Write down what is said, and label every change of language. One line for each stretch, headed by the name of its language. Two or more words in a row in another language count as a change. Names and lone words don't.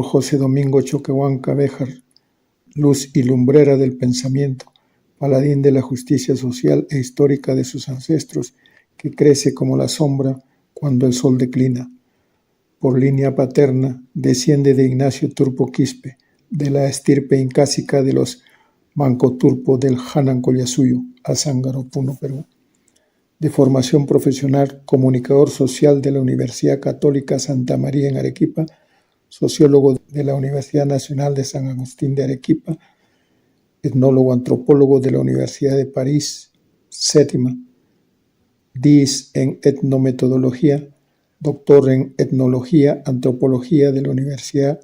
Spanish: José Domingo Choquehuanca Béjar, luz y lumbrera del pensamiento, paladín de la justicia social e histórica de sus ancestros, que crece como la sombra cuando el sol declina. Por línea paterna, desciende de Ignacio Turpo Quispe, de la estirpe incásica de los Manco Turpo del Hanan Collasuyo, Azángaro, Puno, Perú. De formación profesional, comunicador social de la Universidad Católica Santa María en Arequipa, sociólogo de la Universidad Nacional de San Agustín de Arequipa, etnólogo antropólogo de la Universidad de París, séptima, DIS en etnometodología, doctor en etnología, antropología de la Universidad